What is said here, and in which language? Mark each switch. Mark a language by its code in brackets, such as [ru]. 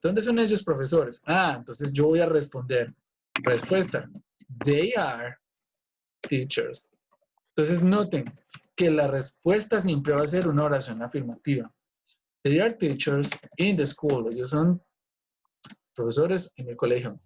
[es] ¿Dónde son ellos profesores? Entonces yo voy a responder. Respuesta. [en] They are teachers. [es] Entonces noten que la respuesta siempre va a ser una oración afirmativa. [en] They are teachers in the school. [es] Ellos son profesores en el colegio.